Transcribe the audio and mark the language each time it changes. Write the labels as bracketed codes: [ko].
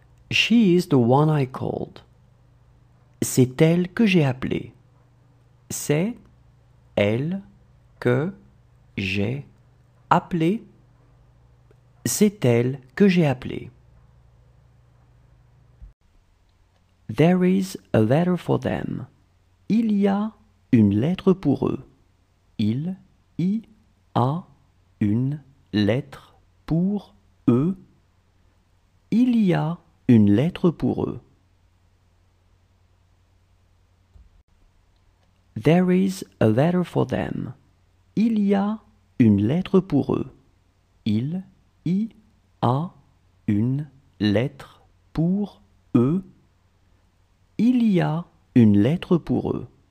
[en] She is the one I called. [fr] C'est elle que j'ai appelée. C'est elle que j'ai appelée. C'est elle que j'ai appelée. [en] There is a letter for them. [fr] Il y a une lettre pour eux. Il y a une lettre pour eux. Il y a une lettre pour eux. [en] There is a letter for them. [fr] Il y a une lettre pour eux. Il y a une lettre pour eux. Il y a une lettre pour eux.